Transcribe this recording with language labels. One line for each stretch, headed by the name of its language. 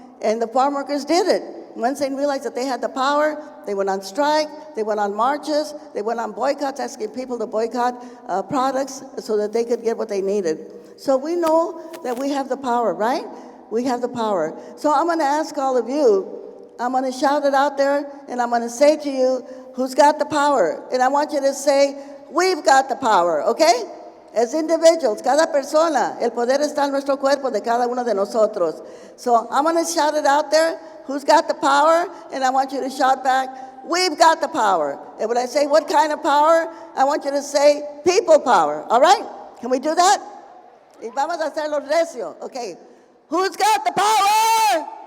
English: And the farm workers did it. Once they realized that they had the power, they went on strike, they went on marches, they went on boycotts, asking people to boycott products so that they could get what they needed. So we know that we have the power, right? We have the power. So I'm going to ask all of you, I'm going to shout it out there, and I'm going to say to you, who's got the power? And I want you to say, we've got the power, okay? As individuals,
Spanish: cada persona, el poder está en nuestro cuerpo de cada uno de nosotros.
English: So I'm going to shout it out there, who's got the power? And I want you to shout back, we've got the power. And when I say what kind of power, I want you to say people power, all right? Can we do that?
Spanish: Y vamos a hacerlo recio.
English: Okay. Who's got the power?